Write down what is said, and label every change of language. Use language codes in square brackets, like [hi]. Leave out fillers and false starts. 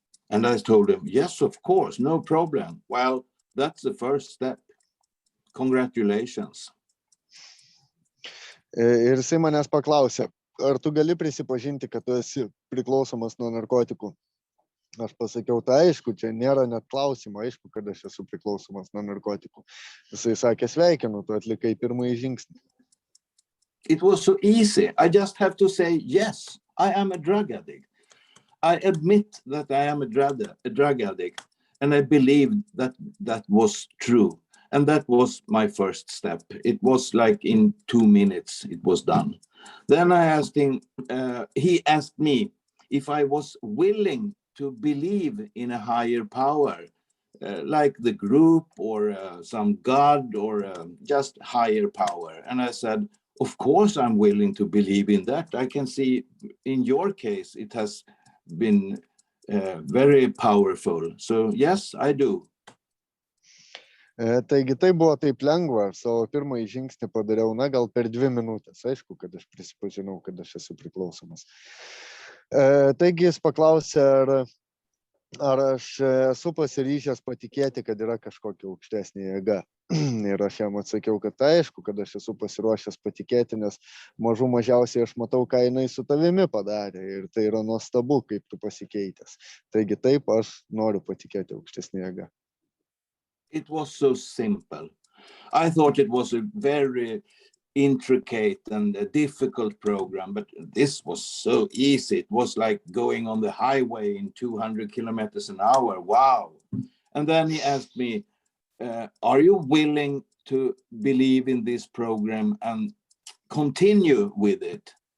[en] And I told him, yes, of course, no problem. Well, that's the first step. Congratulations. [lt] Ir jisai manęs paklausė, ar tu gali prisipažinti, kad tu esi priklausomas nuo narkotikų? Aš pasakiau, tai aišku, čia nėra net klausimo, aišku, kad aš esu priklausomas nuo narkotikų. Jisai sakė, sveikinu, tu atlikai pirmąjį žingsnį. [en] It was so easy. I just have to say, yes, I am a drug addict. I admit that I am a drug addict. And I believed that was true. And that was my first step. It was like in 2 minutes, it was done. Then I asked him, he asked me if I was willing to believe in a higher power, like the group or some God or just higher power. And I said, of course, I'm willing to believe in that. I can see in your case, it has been very powerful. So yes, I do. [lt] Taigi tai buvo taip lengva, aš savo pirmąjį žingsnį padariau, na, gal per 2 minutės. Aišku, kad aš prisipažinau, kad aš esu priklausomas. Taigi jis paklausė, ar aš esu pasiryžęs patikėti, kad yra kažkokia aukštesnė jėga. Ir aš jam atsakiau, kad aišku, kad aš esu pasiruošęs patikėti, nes mažiausiai aš matau, ką jinai su tavimi padarė. Ir tai yra nuostabu, kaip tu pasikeitęs. Taigi taip, aš noriu patikėti aukštesnė jėga. [en] It was so simple. I thought it was a very intricate and a difficult program, but this was so easy. It was like going on the highway in 200 kilometers an hour. Wow. And then he asked me, are you willing to believe in this program and continue with it?